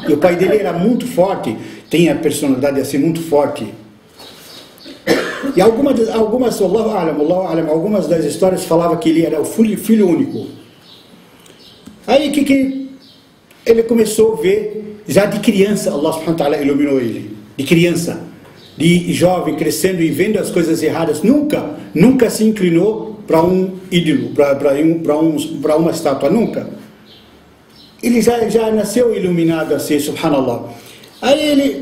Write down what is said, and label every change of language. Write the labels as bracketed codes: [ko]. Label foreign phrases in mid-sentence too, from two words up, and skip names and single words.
[pt] E o pai dele era muito forte, tem a personalidade assim muito forte. E algumas das histórias falavam que ele era o filho único. Aí que ele começou a ver, já de criança, [ar] الله سبحانه وتعالى [pt] iluminou ele. De criança, de jovem, crescendo e vendo as coisas erradas. Nunca se inclinou para um ídolo, para uma estátua, nunca. Ele já nasceu iluminado assim, subhanallah. Aí ele...